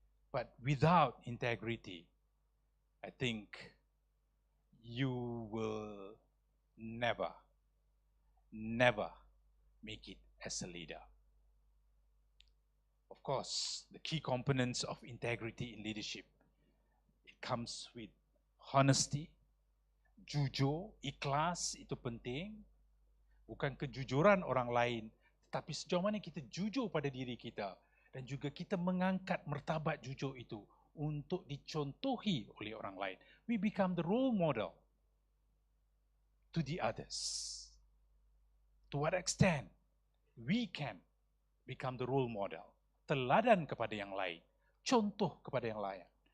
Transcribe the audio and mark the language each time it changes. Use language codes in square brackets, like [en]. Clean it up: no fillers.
[en] But without integrity, I think you will never make it as a leader. Of course, the key components of integrity in leadership, it comes with honesty, [ms] jujur, ikhlas, itu penting. Bukan kejujuran orang lain, tetapi sejauh mana kita jujur pada diri kita dan juga kita mengangkat martabat jujur itu untuk dicontohi oleh orang lain. [en] We become the role model to the others. To what extent we can become the role model? [ms] Teladan kepada yang lain, contoh kepada yang lain.